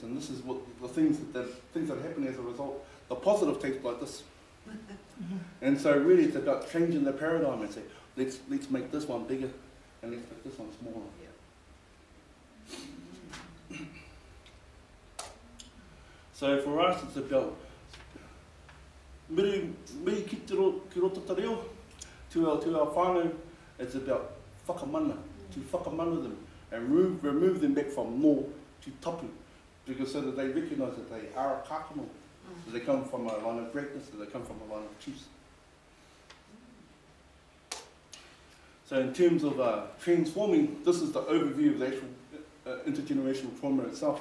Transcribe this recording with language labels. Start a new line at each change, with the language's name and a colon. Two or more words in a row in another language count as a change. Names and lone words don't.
English: And this is what the things that happen as a result. The positive tapes like this. And so really it's about changing the paradigm and say, let's make this one bigger and let's make this one smaller. Yeah. So for us it's about
Māori: miri ki roto te reo,
English: to our whānau, it's about whakamana, to whakamana them and remove them back from no to tapu, because so that they recognise that they are a kākano, that they come from a line of greatness, that they come from a line of chiefs. So in terms of transforming, this is the overview of the actual intergenerational trauma itself.